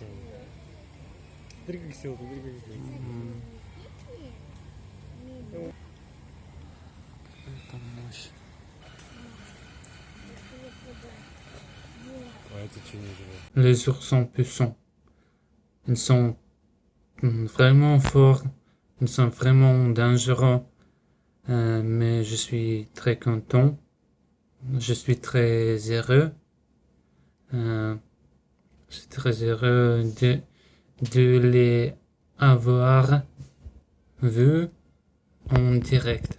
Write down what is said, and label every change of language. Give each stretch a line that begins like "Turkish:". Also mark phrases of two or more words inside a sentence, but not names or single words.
Russian: Смотри, как сел, смотри, как сел. Там мощь. А это что не живет?
French: Les ours sont puissants. Ils sont vraiment forts. Ils sont vraiment dangereux. Mais je suis très content. Je suis très heureux. Je suis très heureux de les avoir vus en direct.